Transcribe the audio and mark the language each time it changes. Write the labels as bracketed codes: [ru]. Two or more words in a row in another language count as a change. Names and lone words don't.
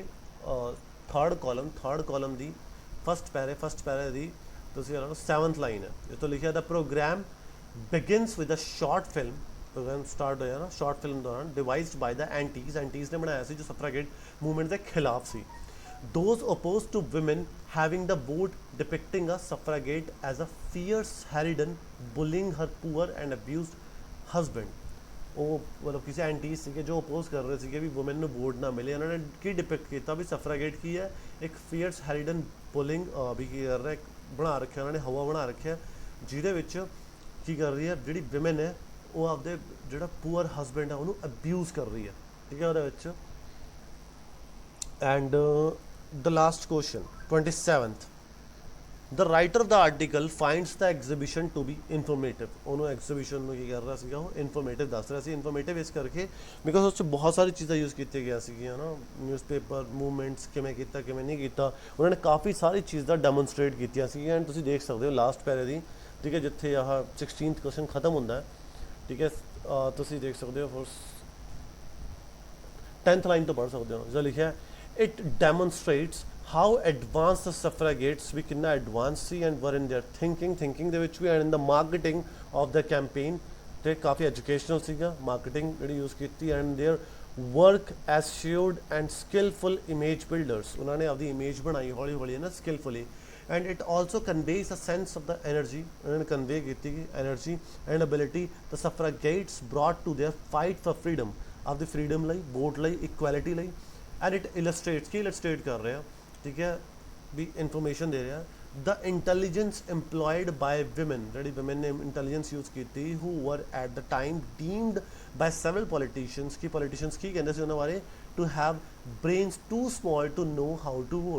[en] third column [pa] ਦੀ [en] first para [pa] ਦੀ ਤੁਸੀਂ ਲਾ ਲਓ 7th ਲਾਈਨ ਹੈ, ਇਹ ਤੋਂ ਲਿਖਿਆ, [en] the programme begins with a short film, programme start [pa] ਹੋਇਆ ਨਾ [en] short film [pa] ਦੌਰਾਨ, [en] devised by the antis [pa] ਨੇ ਬਣਾਇਆ ਸੀ ਜੋ [en] suffragette movement [pa] ਦੇ ਖਿਲਾਫ ਸੀ, [en] those opposed to women having the vote depicting a suffragette as a fierce harridan bullying her poor and abused husband, [pa] ਉਹ ਮਤਲਬ ਕਿਸੇ ਐਂਟੀਜ਼ ਸੀਗੇ ਜੋ ਅਪੋਜ਼ ਕਰ ਰਹੇ ਸੀਗੇ ਵੀ ਵੂਮਨ ਨੂੰ ਵੋਟ ਨਾ ਮਿਲੇ, ਉਹਨਾਂ ਨੇ ਕੀ ਡਿਪਿਕਟ ਕੀਤਾ ਵੀ ਸਫਰਾਗੇਟ ਕੀ ਹੈ, ਇੱਕ [en] fierce harridan pulling [pa] ਵੀ ਕੀ ਕਰ ਰਿਹਾ, ਬਣਾ ਰੱਖਿਆ ਉਹਨਾਂ ਨੇ, ਹਵਾ ਬਣਾ ਰੱਖਿਆ, ਜਿਹਦੇ ਵਿੱਚ ਕੀ ਕਰ ਰਹੀ ਹੈ, ਜਿਹੜੀ ਵਿਮਨ ਹੈ ਉਹ ਆਪਦੇ ਜਿਹੜਾ [en] poor husband [pa] ਹੈ ਉਹਨੂੰ ਅਬਿਊਜ਼ ਕਰ ਰਹੀ ਹੈ, ਠੀਕ ਹੈ, ਉਹਦੇ ਵਿੱਚ। [en] ਐਂਡ the last question, 27th, the writer of the article finds the exhibition to be informative, [pa] ਉਹਨੂੰ ਐਗਜ਼ੀਬਿਸ਼ਨ ਨੂੰ ਕੀ ਕਰ ਰਿਹਾ ਸੀਗਾ, ਉਹ ਇਨਫੋਰਮੇਟਿਵ ਦੱਸ ਰਿਹਾ ਸੀ, ਇਨਫੋਰਮੇਟਿਵ ਇਸ ਕਰਕੇ ਬਿਕਾਜ਼ ਉਸ 'ਚ ਬਹੁਤ ਸਾਰੀ ਚੀਜ਼ਾਂ ਯੂਜ਼ ਕੀਤੀਆਂ ਗਿਆ ਸੀਗੀਆਂ ਨਾ, [en] newspaper movements [pa] ਕਿਵੇਂ ਕੀਤਾ ਕਿਵੇਂ ਨਹੀਂ ਕੀਤਾ, ਉਹਨਾਂ ਨੇ ਕਾਫੀ ਸਾਰੀ ਚੀਜ਼ਾਂ ਡੈਮੋਨਸਟ੍ਰੇਟ ਕੀਤੀਆਂ ਸੀਗੀਆਂ, ਐਂਡ ਤੁਸੀਂ ਦੇਖ ਸਕਦੇ ਹੋ [en] last para [pa] ਦੀ, ਠੀਕ ਹੈ, ਜਿੱਥੇ ਆਹ 16th ਕੁਐਸਚਨ ਖਤਮ ਹੁੰਦਾ ਹੈ, ਠੀਕ ਹੈ, ਤੁਸੀਂ ਦੇਖ ਸਕਦੇ ਹੋ, 10th ਲਾਈਨ ਤੋਂ ਪੜ੍ਹ ਸਕਦੇ ਹੋ, ਜੋ ਲਿਖਿਆ, [en] it demonstrates how advanced the suffragettes [pa] ਵੀ ਕਿੰਨਾ ਐਡਵਾਂਸ ਸੀ [en] and were in their thinking [pa] ਦੇ ਵਿੱਚ ਵੀ, [en] and in the marketing of the campaign, [pa] ਤੇ ਕਾਫੀ ਐਜੂਕੇਸ਼ਨਲ ਸੀਗਾ ਮਾਰਕੀਟਿੰਗ ਜਿਹੜੀ ਯੂਜ਼ ਕੀਤੀ, [en] and their work assured and skillful image builders, [pa] ਉਹਨਾਂ ਨੇ ਆਪਦੀ ਇਮੇਜ ਬਣਾਈ ਹੌਲੀ ਹੌਲੀ ਹੈ ਨਾ [en] skillfully, and it also conveys a sense of the energy, [pa] ਉਹਨਾਂ ਨੇ ਕਨਵੇ ਕੀਤੀ ਗਈ [en] energy and ability the suffragettes brought to their fight for freedom, [pa] ਆਪਦੀ ਫਰੀडम ਲਈ, ਵੋਟ ਲਈ, ਇਕੁਐਲਿਟੀ ਲਈ, [en] and it illustrates [pa] ਕੀ ਇਲਸਟ੍ਰੇਟ ਕਰ ਰਿਹਾ, ਠੀਕ ਹੈ, ਵੀ ਇਨਫੋਰਮੇਸ਼ਨ ਦੇ ਰਿਹਾ, [en] the intelligence employed by women, [pa] ਜਿਹੜੀ ਵਿਮਨ ਨੇ ਇੰਟੈਲੀਜੈਂਸ ਯੂਜ਼ ਕੀਤੀ, [en] who were at the time deemed by several politicians, [pa] ਕੀ ਪੋਲੀਟੀਸ਼ੀਅਨਸ ਕੀ ਕਹਿੰਦੇ ਸੀ ਉਹਨਾਂ ਬਾਰੇ, [en] to have brains too small to know how to vote,